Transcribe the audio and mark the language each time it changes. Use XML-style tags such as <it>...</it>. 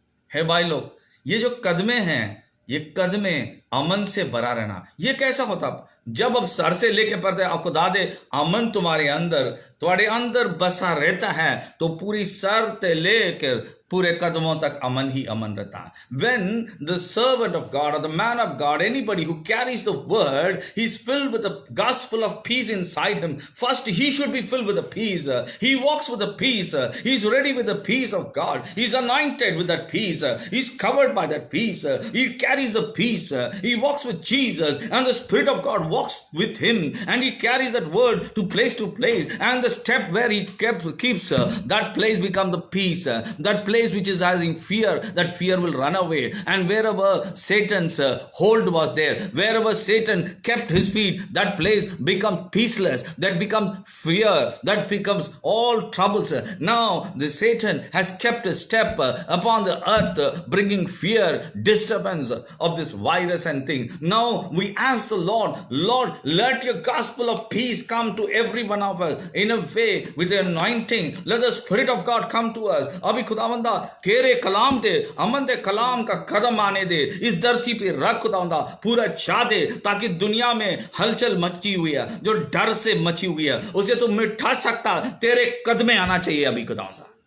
<hi>है भाई लोग, ये जो कदमे हैं, ये कदमे अमन से भरा रहना, ये कैसा होता? जब अब सर से लेके पड़ते आपको दादे अमन तुम्हारे अंदर बसा रहता है, तो पूरी सर से लेकर पूरे कदमों तक अमन ही अमन रहता है।</hi> <en>When the servant of God or the man of God, anybody who carries the word, he's filled with the gospel of peace inside him. First, he should be filled with the peace. He walks with the peace. He's ready with the peace of God. He's anointed with that peace. He's covered by that peace. He carries the peace. He walks with Jesus, and the Spirit of God walks with him, and he carries that word to place, and the step where he keeps that place becomes the peace. That place which is having fear, that fear will run away. And wherever Satan's hold was there, wherever Satan kept his feet, that place becomes peaceless, that becomes fear, that becomes all troubles. Now the Satan has kept a step upon the earth, bringing fear, disturbance of this virus and thing. Now we ask the Lord, let your gospel of peace come to every one of us in a way with the anointing. Let the Spirit of God come to us.</en> <hi>अभी खुदावंदा तेरे कलाम दे, अमन दे कलाम का कदम आने दे, इस धरती पे रख खुदावंदा, पूरा छा दे, ताकि दुनिया में हलचल मची हुई है, जो डर से मची हुई है, उसे तू मिटा सकता, तेरे कदमे आना चाहिए अभी खुदावंदा।</hi>